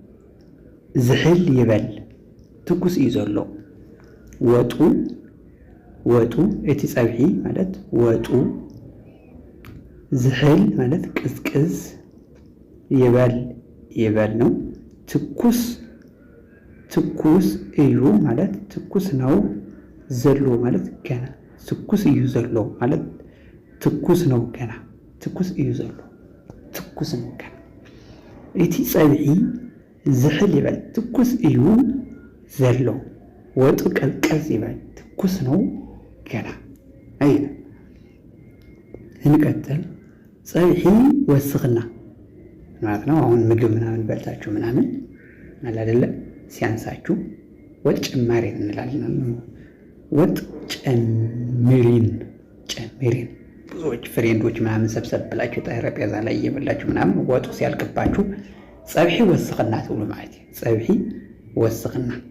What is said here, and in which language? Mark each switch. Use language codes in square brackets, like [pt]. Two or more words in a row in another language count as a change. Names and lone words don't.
[ti] ዝሕል ይበል ትኩስ እዩ ዘሎ። ወጡ ወጡ እቲ ፀብሒ ማለት ወጡ ዝሕል ማለት ቅዝቅዝ [am] ይበል ነው። [ti] ትኩስ እዩ [am] ማለት ትኩስ ነው። ዘሎ ማለት [ti] ገና ትኩስ እዩ ዘሎ [am] ማለት ትኩስ ነው [ti] ገና ትኩስ እዩ ዘሎ [am] ትኩስ ነው ገና። [ti] እቲ ፀብሒ ዝሕል ይበል ትኩስ እዩ ዘሎ። [am] ወጡ ቀዝቀዝ ይበል ትኩስ ነው ገና። አይ እንቀጥል። [ti] ፀብሒ ወስኽና [am] ማለት ነው። አሁን ምግብ ምናምን በልታችሁ ምናምን አለ አይደለ ሲያንሳችሁ ወጥ ጨማሪ እንላለን። ወጥ ጨምሪን ብዙዎች ፍሬንዶች ምናምን ሰብሰብ ብላችሁ ጠረጴዛ ላይ እየበላችሁ ምናምን ወጡ ሲያልቅባችሁ [ti] ፀብሒ ወስኽና [am] ትብሉ ማለት ነው። [ti] ፀብሒ ወስኽና